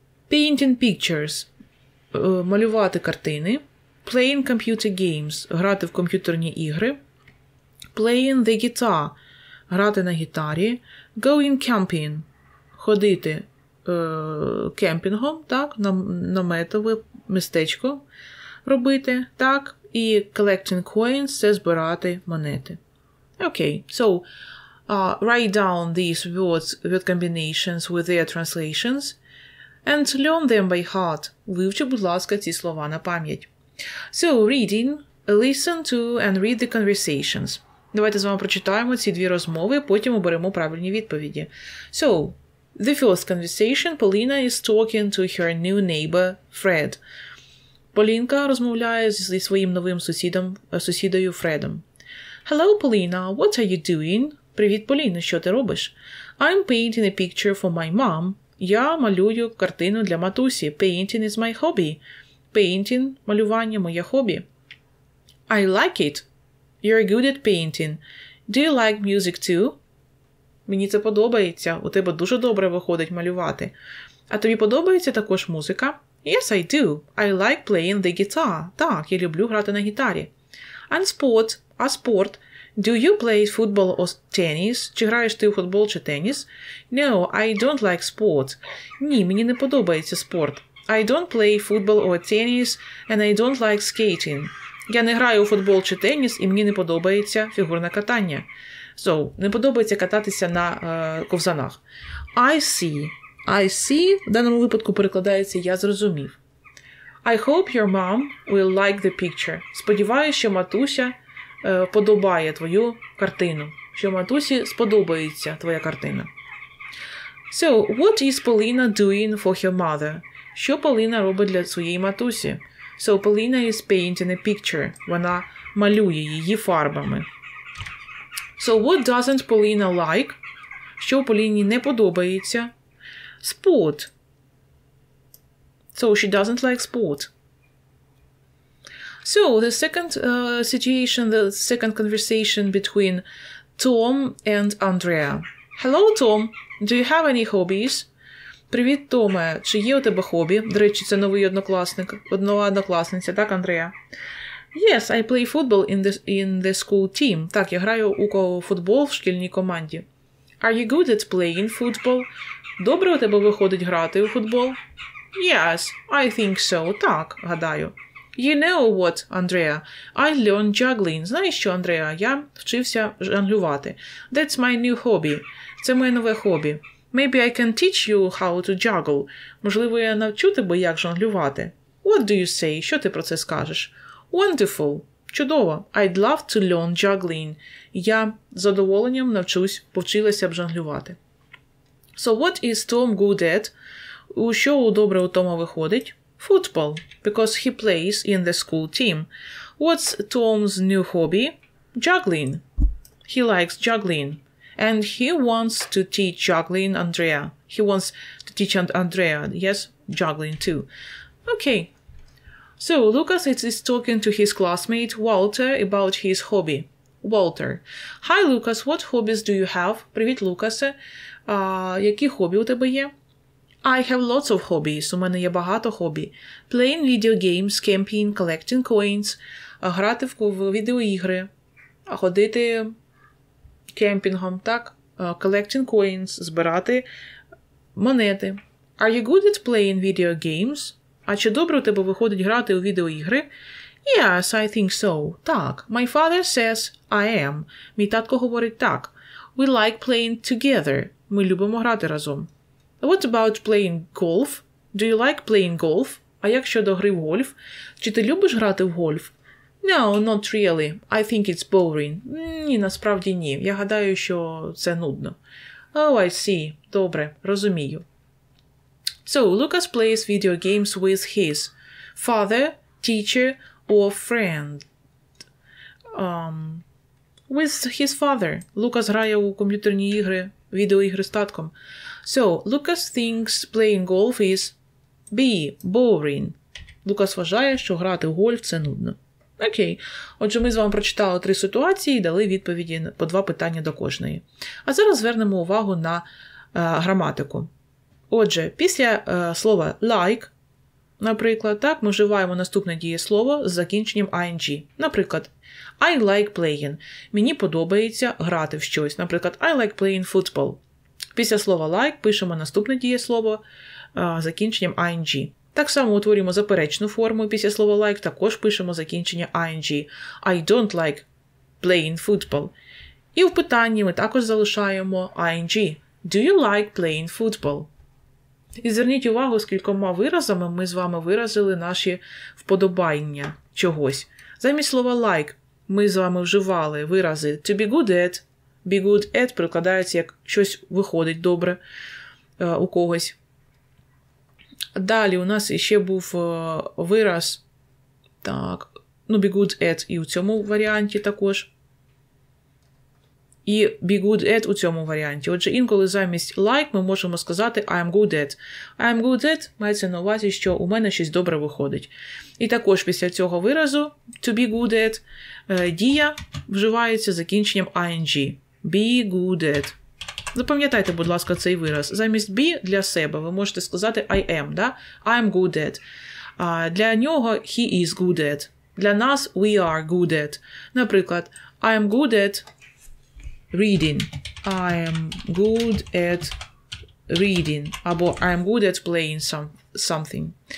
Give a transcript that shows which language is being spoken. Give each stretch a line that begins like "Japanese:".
English: painting pictures
Ukrainian: – малювати картини,
English: playing computer games
Ukrainian: – грати в комп'ютерні ігри,
English: playing the guitar
Ukrainian: – грати на гітарі,
English: going camping
Ukrainian: – ходити кемпінгом, так, наметове містечко робити, так, і
English: collecting coins
Ukrainian: – це збирати монети.
English: Okay, so write down these word combinations with their translations and learn them by heart.
Ukrainian: Вивчи, будь ласка, ці слова на пам'ять.
English: So, reading, listen to and read the conversations.
Ukrainian: Давайте з вами прочитаємо ці дві розмови, потім оберемо правильні відповіді.
English: So, the first conversation, Поліна is talking to her new neighbor, Fred.
Ukrainian: Полінка розмовляє зі своїм новим сусідою Фредом.
English: Hello, Поліна, what are you doing?
Ukrainian: Привіт, Поліна, що ти робиш?
English: I'm painting a picture for my mom.
Ukrainian: Я малюю картину для матусі.
English: Painting is my hobby.
Ukrainian: Painting, малювання, моє хобі.
English: I like it. You're good at painting. Do you like music too?
Ukrainian: Мені це подобається. У тебе дуже добре виходить малювати. А тобі подобається також музика?
English: Yes, I do. I like playing the guitar.
Ukrainian: Так, я люблю грати на гітарі.
English: And sport.
Ukrainian: А спорт?
English: Do you play football or tennis?
Ukrainian: Чи граєш ти у футбол чи теніс?
English: No, I don't like sport.
Ukrainian: Ні, мені не подобається спорт.
English: I don't play football or tennis and I don't like skating.
Ukrainian: Я не граю у футбол чи теніс і мені не подобається фігурне катання. So, не подобається кататися на ковзанах.
English: I see. I see
Ukrainian: в даному випадку перекладається «я зрозумів».
English: I hope your mom will like the picture.
Ukrainian: Сподіваюся, що матуся подобає твою картину. Що матусі сподобається твоя картина.
English: So, what is Поліна doing for her mother?
Ukrainian: Що Поліна робить для своєї матусі?
English: So, Поліна is painting a picture.
Ukrainian: Вона малює її фарбами.
English: So, what doesn't Поліна like?
Ukrainian: Що Поліні не подобається?
English: Sport. So, she doesn't like sport. So, the second situation, the second conversation between Tom and Andrea. Hello, Tom. Do you have any hobbies?
Ukrainian: Привіт, Томе. Чи є у тебе хобі? До речі, це новий однокласник. Однокласниця, так, Андрея?
English: Yes, I play football in the school team.
Ukrainian: Так, я граю у футбол в шкільній команді.
English: Are you good at playing football?
Ukrainian: Добре у тебе виходить грати у футбол?
English: Yes, I think so.
Ukrainian: Так, гадаю.
English: You know what, Andrea? I learned juggling.
Ukrainian: Знаєш що, Андреа? Я вчився жонглювати.
English: That's my new hobby.
Ukrainian: Це моє нове хобі.
English: Maybe I can teach you how to juggle.
Ukrainian: Можливо, я навчу тебе, як жонглювати.
English: What do you say?
Ukrainian: Що ти про це скажеш?
English: Wonderful.
Ukrainian: Чудово.
English: I'd love to learn juggling.
Ukrainian: Я з задоволенням повчилася б жонглювати.
English: So what is Tom good at?
Ukrainian: У що добре у Тома виходить?
English: Football, because he plays in the school team. What's Tom's new hobby? Juggling. He likes juggling. And he wants to teach juggling Andrea. He wants to teach Andrea, yes, juggling too. Okay. So, Lucas is talking to his classmate Walter about his hobby. Walter. Hi, Lucas, what hobbies do you have?
Ukrainian: Привіт, Лукасе. Які хобі у тебе є?
English: I have lots of hobbies.
Ukrainian: У мене є багато хобі.
English: Playing video games, camping, collecting coins.
Ukrainian: Грати в відеоігри. Ходити кемпінгом, так?
English: Collecting coins.
Ukrainian: Збирати монети.
English: Are you good at playing video games?
Ukrainian: А чи добре у тебе виходить грати у відеоігри?
English: Yes, I think so.
Ukrainian: Так.
English: My father says I am.
Ukrainian: Мій татко говорить так.
English: We like playing together.
Ukrainian: Ми любимо грати разом.
English: What about playing golf? Do you like playing golf?
Ukrainian: А як щодо гри в гольф? Чи ти любиш грати в гольф?
English: No, not really. I think it's boring.
Ukrainian: Ні, насправді ні. Я гадаю, що це нудно.
English: Oh, I see.
Ukrainian: Добре, розумію.
English: So, Lucas plays video games with his father, teacher, or friend. With his father. Лукас грає у комп'ютерні ігри, відеоігри з татком. So, Lucas thinks playing golf is B. Boring.
Ukrainian: Лукас вважає, що грати в гольф – це нудно. Окей. Отже, ми з вами прочитали 3 ситуації і дали відповіді по 2 питання до кожної. А зараз звернемо увагу на граматику. Отже, після слова like, наприклад, так, ми вживаємо наступне дієслово з закінченням ing.
English: Наприклад, I like playing.
Ukrainian: Мені подобається грати в щось.
English: Наприклад, I like playing football.
Ukrainian: Після слова like пишемо наступне дієслово з закінченням ing. Так само утворюємо заперечну форму. Після слова like також пишемо закінчення ing.
English: I don't like playing football.
Ukrainian: І в питанні ми також залишаємо ing.
English: Do you like playing football?
Ukrainian: І зверніть увагу, з кількома виразами ми з вами виразили наші вподобання чогось. Замість слова like ми з вами вживали вирази to be good at. Be good at перекладається як щось виходить добре у когось. Далі у нас ще був вираз так, be good at і у цьому варіанті також. І be good at у цьому варіанті. Отже, інколи замість like ми можемо сказати I am good at. I am good at мається на увазі, що у мене щось добре виходить. І також після цього виразу to be good at дія вживається закінченням ing.
English: Be good at.
Ukrainian: Запам'ятайте, будь ласка, цей вираз. Замість be для себе ви можете сказати I am.
English: Да? I am good at.
Ukrainian: Для нього
English: he is good at.
Ukrainian: Для нас
English: we are good at. Наприклад, I am good at reading. I am good at reading. Або I am good at playing something.